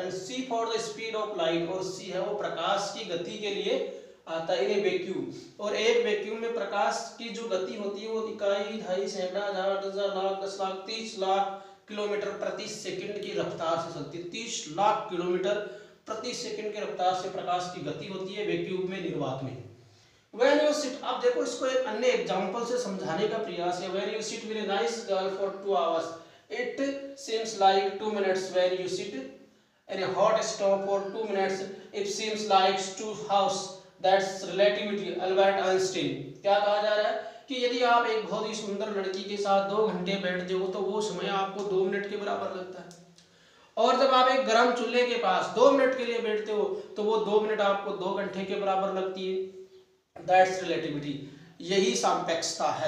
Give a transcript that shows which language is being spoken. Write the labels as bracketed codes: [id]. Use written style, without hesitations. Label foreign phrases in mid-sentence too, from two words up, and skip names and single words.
[en] and C for the speed of light, [hi] और C है वो प्रकाश की गति के लिए आता है, [en] in a vacuum. [hi] और एक वैक्यूम में प्रकाश की जो गति होती है वो इकाई, ढाई, सैकड़ा, हजार, 10,000, लाख, 10 लाख, 30 लाख किलोमीटर प्रति सेकंड की रफ्तार से चलती है। 30 लाख किलोमीटर प्रति सेकंड की रफ्तार से प्रकाश की गति होती है वैक्यूम में, निर्वात में। [en] When you sit, [hi] अब देखो इसको एक अन्य एग्जांपल से समझाने का प्रयास है। [en] When you sit with a nice girl for 2 hours, it seems like 2 minutes. When you sit in a hot stove for 2 minutes, it seems like 2 hours. That's relativity, Albert Einstein। [hi] क्या कहा जा रहा है कि यदि आप एक बहुत ही सुंदर लड़की के साथ 2 घंटे बैठते हो तो वो समय आपको 2 मिनट के बराबर लगता है, और जब आप एक गर्म चूल्हे के पास 2 मिनट के लिए बैठते हो तो वो 2 मिनट आपको 2 घंटे के बराबर लगती है। [en] that's relativity, [hi] यही सापेक्षता है।